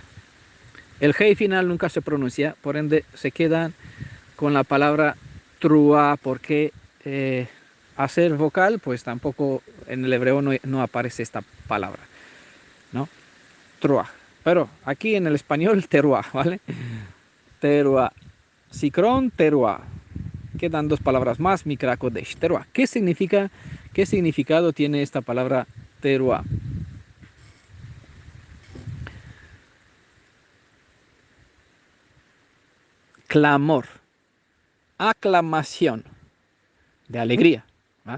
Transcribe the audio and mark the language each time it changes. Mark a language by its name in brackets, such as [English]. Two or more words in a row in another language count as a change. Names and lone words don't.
[Spanish] El hey final nunca se pronuncia, por ende se quedan con la palabra truá, porque hacer vocal, pues tampoco en el hebreo no aparece esta palabra, ¿no? Truá. Pero aquí en el español, teruá, ¿vale? [Hebrew] תרועה. זכרון תרועה. [Spanish] Quedan dos palabras más, [Hebrew] מקרא קודש תרועה. [Spanish] ¿Qué significa, qué significado tiene esta palabra teruá? Clamor, aclamación de alegría, ¿ah?